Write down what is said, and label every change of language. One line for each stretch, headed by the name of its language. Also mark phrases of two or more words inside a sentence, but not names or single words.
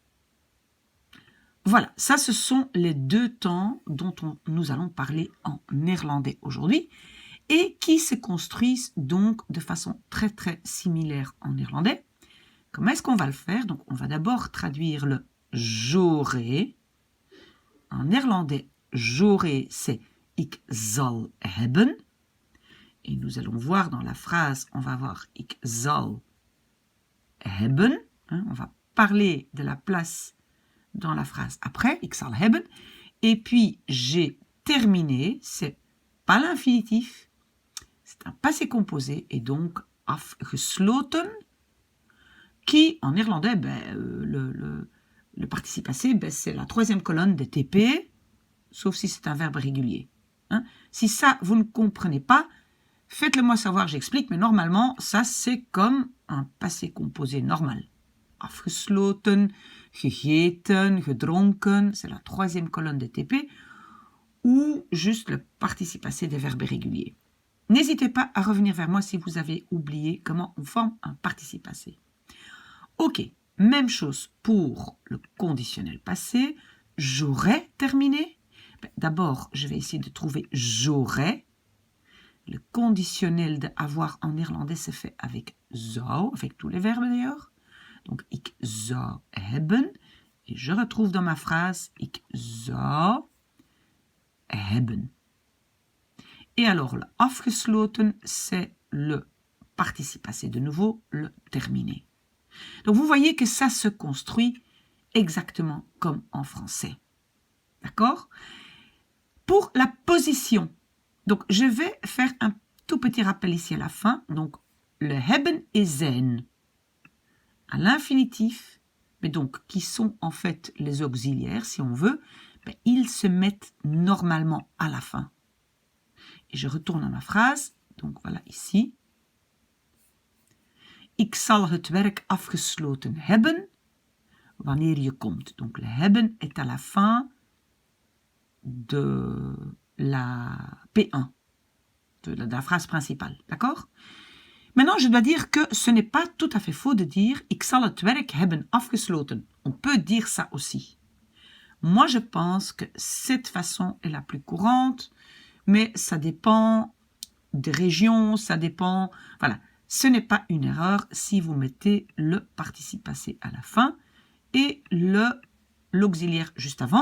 French: Voilà, ça ce sont les deux temps dont nous allons parler en néerlandais aujourd'hui et qui se construisent donc de façon très très similaire en néerlandais. Comment est-ce qu'on va le faire? Donc on va d'abord traduire le j'aurai. En néerlandais, j'aurai, c'est
Dutch: ik zal hebben.
French: Et nous allons voir dans la phrase, on va voir
Dutch: ik zal hebben.
French: Hein, on va parler de la place dans la phrase après,
Dutch: ik zal hebben.
French: Et puis, j'ai terminé, c'est pas l'infinitif, c'est un passé composé et donc afgesloten, qui en néerlandais, le participe passé, c'est la troisième colonne des TP, sauf si c'est un verbe régulier. Hein? Si ça, vous ne comprenez pas, faites-le moi savoir, j'explique, mais normalement, ça, c'est comme un passé composé normal.
Dutch: Afgesloten, gegeten, gedronken,
French: c'est la troisième colonne des TP, ou juste le participe passé des verbes réguliers. N'hésitez pas à revenir vers moi si vous avez oublié comment on forme un participe passé. Ok, même chose pour le conditionnel passé. J'aurais terminé. D'abord, je vais essayer de trouver j'aurais. Le conditionnel d'avoir en néerlandais se fait avec zou, avec tous les verbes d'ailleurs. Donc,
Dutch: ik zou hebben.
French: Et je retrouve dans ma phrase,
Dutch: ik zou hebben.
French: Et alors, le afgesloten, c'est le participe passé de nouveau, le terminé. Donc, vous voyez que ça se construit exactement comme en français. D'accord? Pour la position, donc je vais faire un tout petit rappel ici à la fin. Donc, le hebben et zijn. À l'infinitif, mais donc qui sont en fait les auxiliaires, si on veut, ils se mettent normalement à la fin. Et je retourne à ma phrase, donc voilà ici.
Dutch: Ik zal het werk afgesloten hebben wanneer je komt.
French: Donc le hebben est à la fin de la P1, de la phrase principale, d'accord? Maintenant, je dois dire que ce n'est pas tout à fait faux de dire «
Dutch: Ik zal het werk hebben afgesloten ».
French: On peut dire ça aussi. Moi, je pense que cette façon est la plus courante, mais ça dépend des régions, ça dépend... Voilà, ce n'est pas une erreur si vous mettez le participe passé à la fin et l'auxiliaire juste avant.